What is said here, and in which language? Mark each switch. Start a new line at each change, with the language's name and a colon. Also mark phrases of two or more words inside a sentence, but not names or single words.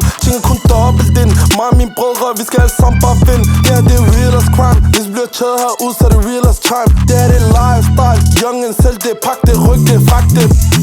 Danish: Tænker kun dobbelt ind. Mig og mine brødre, vi skal alle sammen bare vinde. Ja, det er
English: real as crime.
Danish: Hvis vi bliver taget herud, så er det
English: real as time.
Danish: Det er det lifestyle.
English: Young and
Danish: selv det, pak det, ryk det, fuck det.